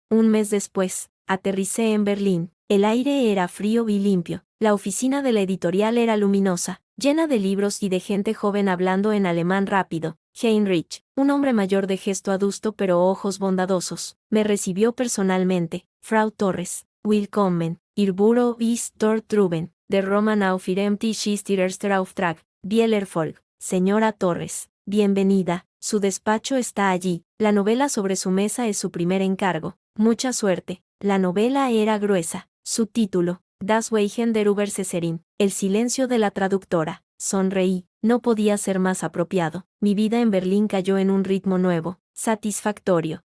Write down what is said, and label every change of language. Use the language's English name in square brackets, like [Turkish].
[Spanish] Un mes después, aterricé en Berlín. El aire era frío y limpio. La oficina de la editorial era luminosa, llena de libros y de gente joven hablando en alemán rápido. Heinrich, un hombre mayor de gesto adusto pero ojos bondadosos, me recibió personalmente. [German] Frau Torres, willkommen, Ihr Büro ist dort drüben, der Roman auf Ihrem Tisch ist Ihr erster Auftrag, viel Erfolg. [Spanish] Señora Torres, bienvenida, su despacho está allí, la novela sobre su mesa es su primer encargo. Mucha suerte. La novela era gruesa. Su título, Das Schweigen der Übersetzerin, El silencio de la traductora. Sonreí, no podía ser más apropiado. Mi vida en Berlín cayó en un ritmo nuevo, satisfactorio.